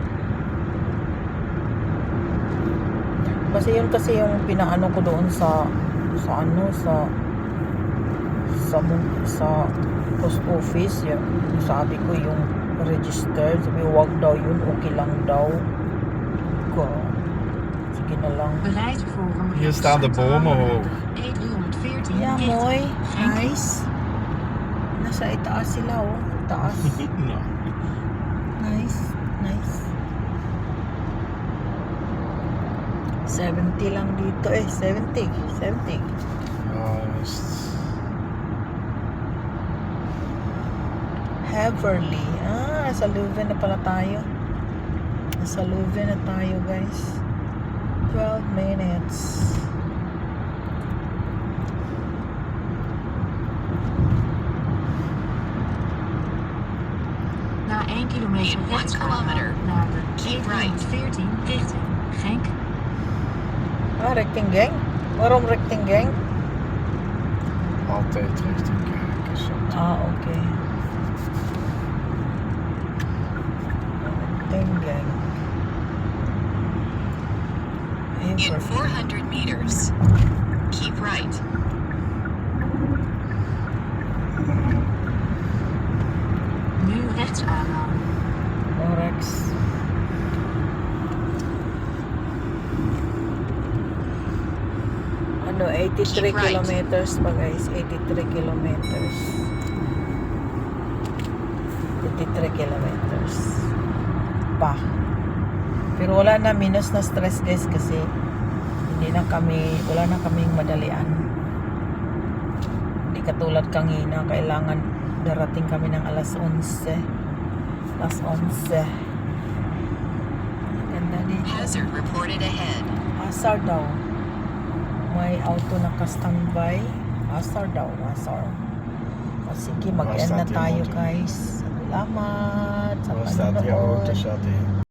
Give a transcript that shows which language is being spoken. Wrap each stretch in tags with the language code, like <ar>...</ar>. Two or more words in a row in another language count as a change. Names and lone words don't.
<tl>Yun kasi yung pinaano ko doon sa post office. Sabi ko yung registered. Sabi wag daw yun. Okay lang daw. God. Sige na lang.</tl> <nl>Bereid voor een Hier staan de bomen hoog. E314</nl> <en>Yeah,</en> <nl>richting mooi. Genk.</nl> <en>Nice.</en> <tl>Nasa itaas sila, oh. Taas.</tl> <nl>Nou,</nl> <tl>Nice. 70 lang dito eh. 70.</tl> <nl>juist. Heverly.</nl> <tl>Nasa Leuven na pala tayo. Nasa Leuven na tayo, guys.</tl> <en>12 minutes.</en> <tl>Na 1 kilometer</tl> <en>In 1</en> <nl>rechts</nl> <en>kilometer.</en> <nl>aanhouden naar de</nl> <en>Keep right.</en> <nl>E314 richting Genk. Recting. Waarom recting? Altijd richting kijken. Zo. Okay. Recting.</nl> <en>In 400 meters, keep right.</en> <nl>Nu rechts aanhouden. Rechts.</nl> <tl>Ano, 83</tl> <en>Keep right.</en> <tl>kilometers pa, guys. 83 kilometers. 83 kilometers. Pa. Pero wala na, minus na stress, guys, kasi wala na kaming madalian. Hindi katulad kanina, kailangan darating kami ng alas 11. Alas 11. Ganda dito.</tl> <en>Hazard reported ahead.</en> <tl>Hazard daw. May auto naka-standby. Hazard daw. O sige, mag-end na</tl> <nl>staat die</nl> <tl>tayo,</tl> <nl>auto?</nl> <tl>guys. Salamat sa</tl> <nl>Waar staat die auto?</nl> <tl>panonood.</tl> <nl>Staat die?</nl>